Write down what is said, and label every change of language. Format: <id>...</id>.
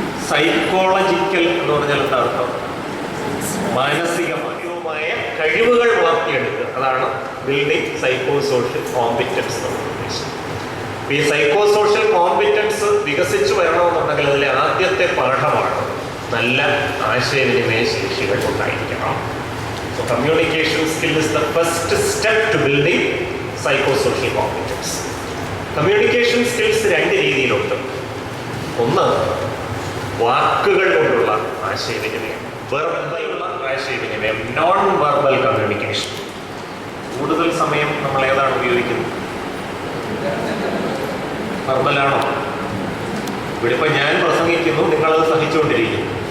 <ml>Psychological എന്ന് പറഞ്ഞാൽ എന്താ അർത്ഥം? മാനസികമായ കഴിവുകൾ വളർത്തിയെടുക്കുക. അതാണ് ബിൽഡിംഗ് സൈക്കോ സോഷ്യൽ കോമ്പിറ്റൻസ് എന്ന് ഉദ്ദേശിച്ചത്. ഈ സൈക്കോ സോഷ്യൽ കോമ്പിറ്റൻസ് വികസിച്ചു വരണമെന്നുണ്ടെങ്കിൽ അതിലെ ആദ്യത്തെ പാഠമാണ് നല്ല ആശയവിനിമയ ശേഷികൾ ഉണ്ടായിരിക്കണം.</ml> <en>So communication skill is the first step to building psychosocial competence.</en> <ml>Communication skills 2 രീതിയിലുണ്ട്. ഒന്ന് വാക്കുകൾ കൊണ്ടുള്ള ആശയവിനിമയം, വെർബലുള്ള ആശയവിനിമയം, നോൺ വെർബൽ കമ്മ്യൂണിക്കേഷൻ. കൂടുതൽ സമയം നമ്മൾ ഏതാണ് ഉപയോഗിക്കുന്നത്? വെർബലാണോ? ഇവിടെ ഇപ്പം ഞാൻ പ്രസംഗിക്കുന്നു, നിങ്ങളത് സഹിച്ചുകൊണ്ടിരിക്കുന്നു.</ml>